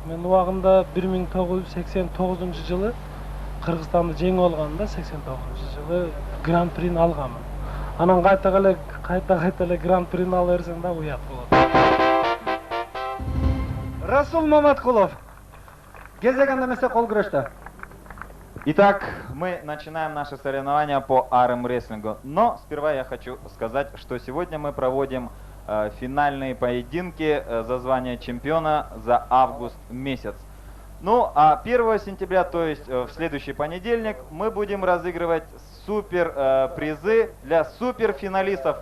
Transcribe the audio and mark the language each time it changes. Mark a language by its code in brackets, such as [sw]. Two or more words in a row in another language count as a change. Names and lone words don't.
[ky] Мен убагында 1989 жылы Кыргызстанды жеңип алгам да, 89 жылы гран-прини алганмын. Анан кайта эле гран-прини ала берсең да уят болот. Расул Маматкулов. Кезегенде эмесе кол күрөштө. [ru] Итак, мы начинаем наши соревнования по армрестлингу. Но сперва я хочу сказать, что сегодня мы проводим финальные поединки за звание чемпиона за август месяц. Ну, а 1 сентября, то есть в следующий понедельник, мы будем разыгрывать супер призы для суперфиналистов.